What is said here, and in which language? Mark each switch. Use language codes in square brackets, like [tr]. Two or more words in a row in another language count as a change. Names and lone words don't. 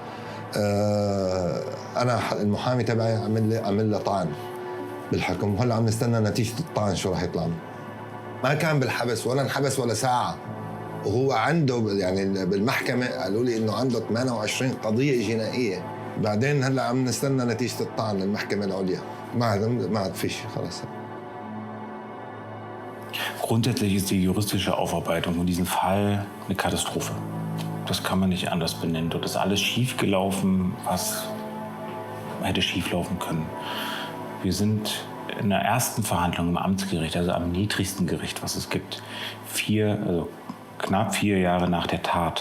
[ar] أنا المحامي تبعي عمل له طعن بالحكم، وهلا عم نستنى نتيجة الطعن شو راح يطلع. ما كان بالحبس ولا انحبس ولا ساعة، وهو عنده يعني بالمحكمة قالوا لي إنه عنده 28 قضية جنائية. بعدين هلا عم نستنى نتيجة الطعن للمحكمة العليا. ما عاد فيش خلاص. [de] Grundsätzlich ist die juristische Aufarbeitung in diesem Fall eine Katastrophe. Das kann man nicht anders benennen. Dort ist alles schiefgelaufen, was hätte schieflaufen können. Wir sind in der ersten Verhandlung im Amtsgericht, also am niedrigsten Gericht, was es gibt, knapp 4 Jahre nach der Tat.